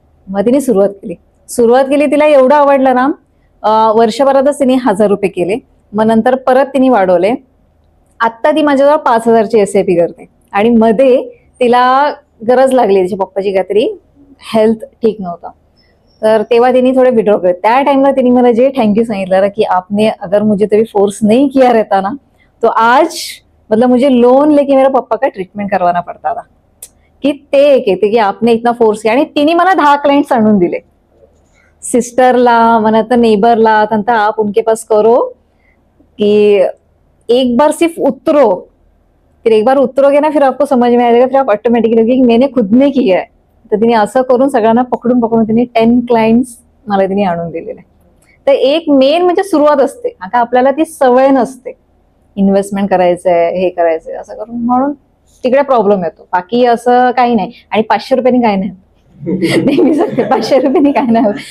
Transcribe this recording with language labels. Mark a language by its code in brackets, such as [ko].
[mr] मग तिने सुरुवात केली. तिला एवढं आवडलं ना, वर्षभरातच तिने 1000 रुपये केले. मग नंतर परत तिने वाढवले. आत्ता ती माझ्याजवळ 5000ची SIP करते. आणि मध्ये तिला गरज लागली, तिच्या पप्पाची काहीतरी हेल्थ ठीक नव्हतं, तर तेव्हा तिने थोडे विड्रॉ केले. त्या टाइमला तिने मला जे थँक्यू सांगितलं की [hi] आपने अगर मुझे तभी फोर्स नहीं किया रहता ना, तो आज मतलब मुझे लोन लेके मेरा पप्पा का ट्रीटमेंट करवाना पड़ता था. [mr] की ते एक येते की [hi] आपने इतना फोर्स किया. [mr] आणि तिने मला 10 क्लायंट्स आणून दिले, सिस्टरला, मला तर नेबरला. [hi] नंतर आप उनके पास करो कि एक बार सिर्फ उतरो, फिर एक बार उतरोगे ना फिर आपको समझ में आएगा, फिर आप ऑटोमेटिकली मैंने खुद ने किया है. [mr] तर तिने असं करून सगळ्यांना पकडून तिने 10 क्लायंट्स मला तिने आणून दिलेले. तर एक मेन म्हणजे सुरुवात असते. आता आपल्याला ती सवय नसते इन्व्हेस्टमेंट करायचंय, हे करायचंय असं करून, म्हणून तिकडे प्रॉब्लेम येतो. बाकी असं काही नाही. आणि 500 रुपयांनी काय नाही, नेहमी सांगते 500 रुपयांनी काय नाही.